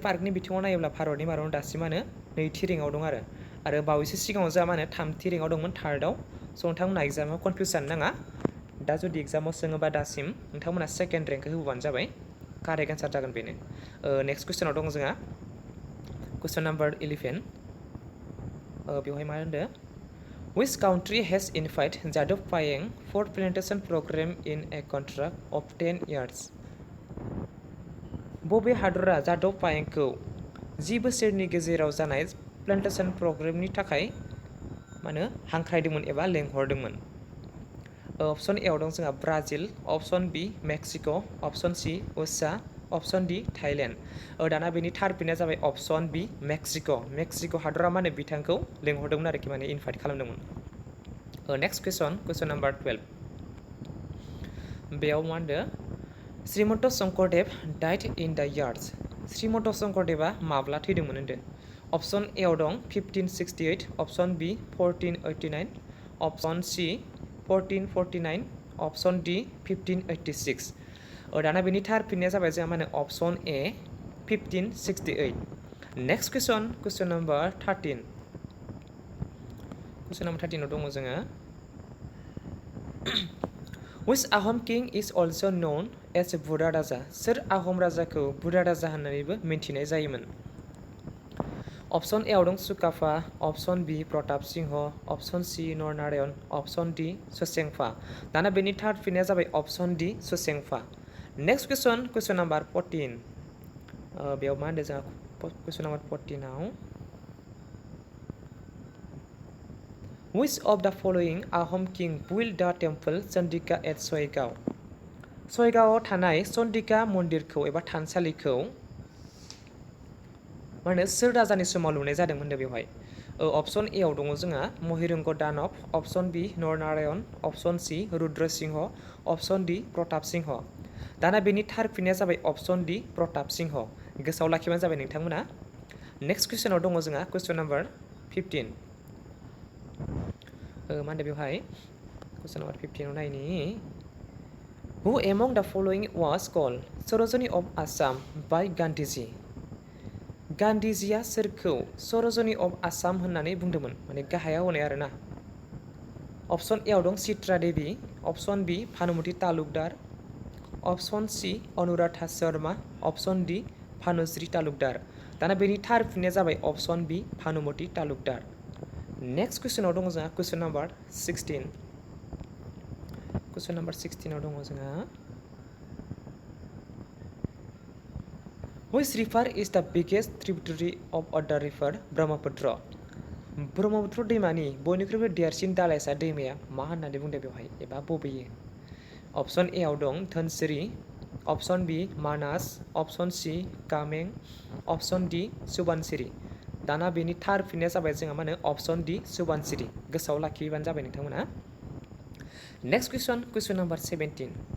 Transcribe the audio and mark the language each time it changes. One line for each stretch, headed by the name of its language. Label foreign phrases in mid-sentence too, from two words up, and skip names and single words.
Bodo: पार्कनि बिथिङाव नायोब्ला भारतनि मादाव दासिम मा होनो नैथि रेंकआव दं आरो बावैसो सिगाङाव जोंहा मा होनो थामथि रेंकआव दंमोन थार्डआव स' नोंथांमोना एग्जामाव कनफिउस जानो नाङा दा जुदि एग्जामाव सोङोबा दासिम नोंथांमोना
English: second rank
Bodo: होबानो जाबाय
English: correct answer
Bodo: जागोन बेनो
English: next question
Bodo: दङ जोंहा
English: question number
Bodo: 11 बेवहाय मा होनदों
English: Which country has invited Jadov Payeng for plantation program in a contract of 10 years?
Bodo: बबे हादरा जादव पायेंखौ 10 बोसोरनि गेजेराव जानाय
English: plantation program
Bodo: थाखाय मा होनो हांख्रायदोंमोन एबा लेंहरदोंमोन
English: option A
Bodo: आव दं जोंहा ब्राजिल
English: option B
Bodo: मेक्सिक'
English: option C
Bodo: USA
English: option D
Bodo: थाइलेण्ड दाना बेनि थार फिननाया जाबाय
English: option B
Bodo: मेक्सिक' हादरा मा होनो बिथांखौ लेंहरदोंमोन आरोखि माने इनभाइट खालामदोंमोन
English: next question number
Bodo: 12 बेयाव मा होनदों श्रीमन्त शंकरदेव
English: died in the years
Bodo: श्रीमन्त शंकरदेवा माब्ला थैदोंमोन होनदों
English: option A
Bodo: आव दं 1568
English: option B
Bodo: 1489
English: option C
Bodo: 1449
English: option D
Bodo: 1586 दाना बेनि थार फिननाया जाबाय जोंहा मा होनो
English: option A
Bodo: 1568
English: next question number
Bodo: 13 आव दङ जोङो
English: Which Ahom king is also known as
Bodo: बुरा राजा सोर आहम राजाखौ बुरा राजा होननानैबो मिन्थिनाय जायोमोन
English: option A
Bodo: आव दं सुकाफा
English: option B
Bodo: प्रताप सिंह
English: option C
Bodo: नरनारायण
English: option D
Bodo: ससेंफा दाना बेनि थार फिननाया जाबाय
English: option D
Bodo: ससेंफा
English: next question number
Bodo: 14 बेयाव मा होनदों जोंहा
English: question number
Bodo: 14 आव
English: Which of the following Ahom king built the temple Chandika at Soigao?
Bodo: सोइगावआव थानाय चन्डिका मन्दिरखौ एबा थानसालिखौ मा होनो सोर राजानि समाव लुनाय जादोंमोन होनदों बेवहाय
English: option A
Bodo: आव दङ जोंहा महिरंग दानब
English: option B
Bodo: नरनारायण
English: option C
Bodo: रुद्र सिंह
English: option D
Bodo: प्रताप सिंह दाना बेनि थार फिननाया जाबाय
English: option D
Bodo: प्रताप सिंह गोसोआव लाखिबानो जाबाय नोंथांमोना
English: next question
Bodo: दङ जोंहा
English: question number
Bodo: 15 मा होनदों बेवहाय
English: question number 15
Bodo: आव नायनि
English: Who among the following was called Sarojini of Assam by Gandhiji?
Bodo: गान्धीजिया सोरखौ सरजनी अफ आसाम होननानै बुंदोंमोन माने गाहायाव होनाय आरोना
English: option A
Bodo: आव दं चित्रा देवी
English: option B
Bodo: भानुमति तालुकदार
English: option C
Bodo: अनुराधा शर्मा
English: option D
Bodo: भानुश्री तालुकदार दाना बेनि थार फिननाया जाबाय
English: option B
Bodo: भानुमति तालुकदार
English: next question
Bodo: दङ जोंहा
English: question number
Bodo: 16
English: question number
Bodo: 16 आव दङ जोंहा
English: Which river is the biggest tributary of other river Brahmaputra?
Bodo: ब्रह्मपुत्र दैमानि बयनिख्रुइबो देरसिन दालाइसा दैमाया मा होननानै बुंदों बेवहाय एबा बबेयो
English: option A
Bodo: आव दं धनसिरि
English: option B
Bodo: मानास
English: option C
Bodo: कामें
English: option D
Bodo: सुबानसिरि दाना बेनि थार फिननाया जाबाय जोंहा मा होनो
English: option D
Bodo: सुबानसिरि गोसोआव लाखिबानो जाबाय नोंथांमोना
English: next question number
Bodo: 17